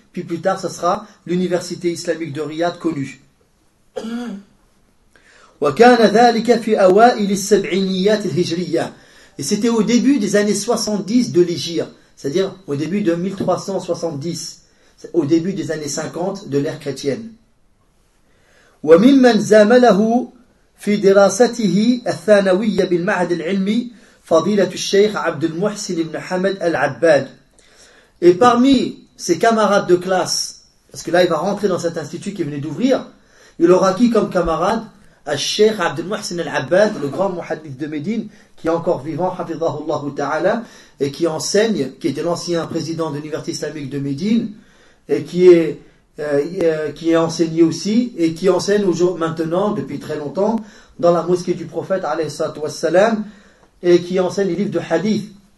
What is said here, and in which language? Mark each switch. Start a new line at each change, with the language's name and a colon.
French: Puis plus tard, ce sera l'université islamique de Riyad connue.
Arabic: Wa kana dhalika fi awa'il as-sab'iniyat al-hijriya.
French: Et c'était au début des années 70 de l'Hégire, c'est-à-dire au début de 1370, au début des années 50 de l'ère chrétienne.
Arabic: وممن زاملَه في دراسته الثانوية بالمعهد العلمي فضيلة الشيخ عبد المحسن بن حمد العباد.
French: Et parmi ses camarades de classe, parce que là il va rentrer dans cet institut qui venait d'ouvrir, il aura qui comme camarade? Al-Sheikh Abdul Muhsin Al-Abbad, le grand muhaddith de Médine, qui est encore vivant, hafidhahullah ta'ala, et qui enseigne, qui était l'ancien président de l'université islamique de Médine, et qui est enseigné aussi, et qui enseigne aujourd'hui, maintenant, depuis très longtemps, dans la mosquée du prophète, alayhissalatu wassalam, et qui enseigne les livres de hadith.